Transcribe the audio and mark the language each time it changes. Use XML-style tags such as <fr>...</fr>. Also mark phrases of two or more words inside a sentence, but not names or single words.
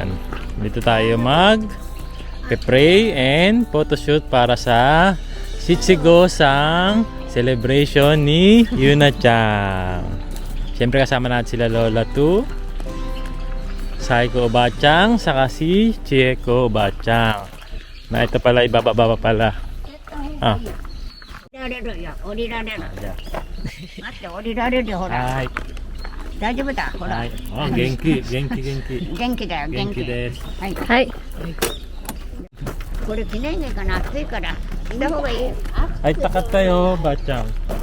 <tl>Dito tayo pray and photoshoot para sa Shichigo sang celebration ni Yuna-chan. Siyempre kasama natin sila Lola 2, Saiko Obachang, saka si Chieko Obachang. Na ito pala, ibababa pala. Ah.</tl> <ja>降りられるよ、降りられる。待って、降りられるよ、ほら。はい。大丈夫だ、ほら。はい。あ、元気、元気、元気。元気だよ、元元気気。です。はい。はい。これ記念日かな、暑いから。着た方がいい。</ja> <tl>はい、takat tayo, Bachang.</tl>